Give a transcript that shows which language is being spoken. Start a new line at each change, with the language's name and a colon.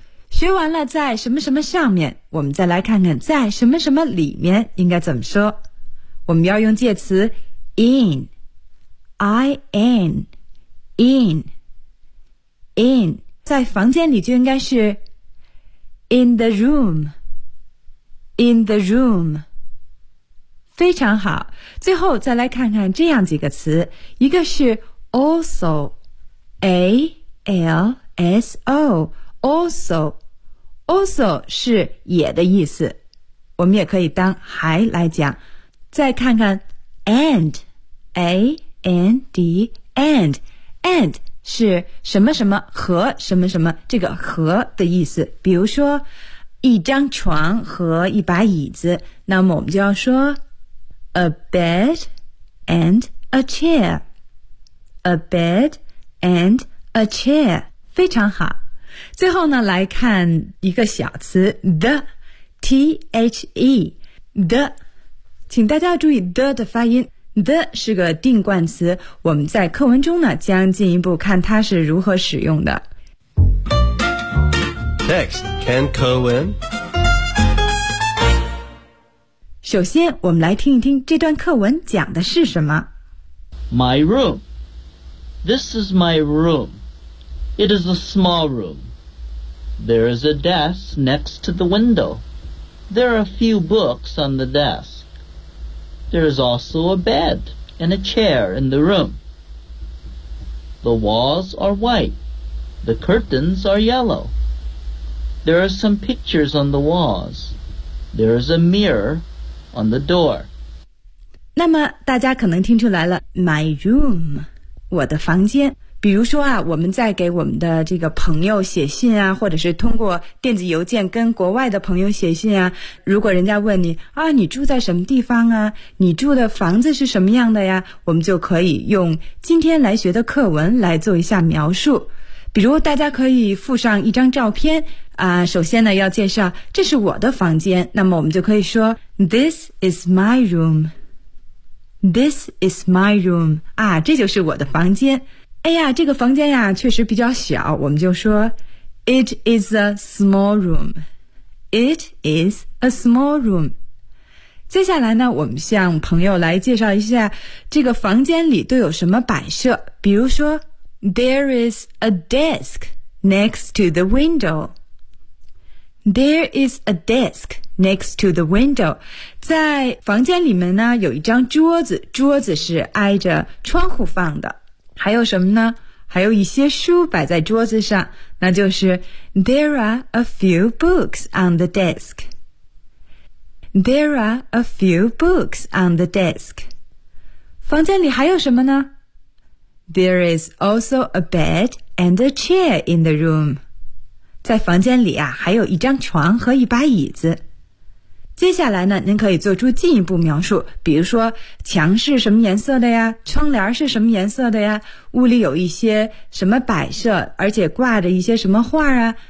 Chinese: 学完了在什么什么上面我们再来看看在什么什么里面应该怎么说。我们要用介词 in.
English: I-N, in, in.
Chinese: 在房间里就应该是
English: in the room, in the room.
Chinese: 非常好。最后再来看看这样几个词，一个是 also, A-L-S-O, also. Also 是也的意思，我们也可以当还来讲。再看看 and, A-and, and, and 是什么什么和什么什么，这个和的意思。比如说一张床和一把椅子，那么我们就要说
English: a bed and a chair, a bed and a chair.
Chinese: 非常好。最后呢来看一个小词 the, T-H-E, the, 请大家注意 the 的发音。 The 是个定冠词，我们在课文中呢将进一步看它是如何使用的。
English: Text Ken Cohen。
Chinese: 首先，我们来听一听这段课文讲的是什么。
English: My room. This is my room. It is a small room. There is a desk next to the window. There are a few books on the desk. There is also a bed and a chair in the room. The walls are white. The curtains are yellow. There are some pictures on the walls. There is a mirror on the door.
Chinese: 那么大家可能听出来了 ,
English: my room,
Chinese: 我的房间。比如说啊，我们在给我们的这个朋友写信啊，或者是通过电子邮件跟国外的朋友写信啊，如果人家问你啊，你住在什么地方啊，你住的房子是什么样的呀，我们就可以用今天来学的课文来做一下描述。比如大家可以附上一张照片啊，首先呢要介绍这是我的房间，那么我们就可以说
English: This is my room. This is my room.
Chinese: 啊，这就是我的房间。哎呀，这个房间呀确实比较小，我们就说
English: It is a small room. It is a small room.
Chinese: 接下来呢，我们向朋友来介绍一下这个房间里都有什么摆设。比如说
English: There is a desk next to the window. There is a desk next to the window.
Chinese: 在房间里面呢有一张桌子，桌子是挨着窗户放的。还有什么呢？还有一些书摆在桌子上，那就是
English: There are a few books on the desk.
Chinese: There are a few books on the desk. 房间里还有什么呢？
English: There is also a bed and a chair in the room.
Chinese: 在房间里啊，还有一张床和一把椅子。接下来呢，您可以做出进一步描述，比如说墙是什么颜色的呀，窗帘是什么颜色的呀，屋里有一些什么摆设，而且挂着一些什么画啊。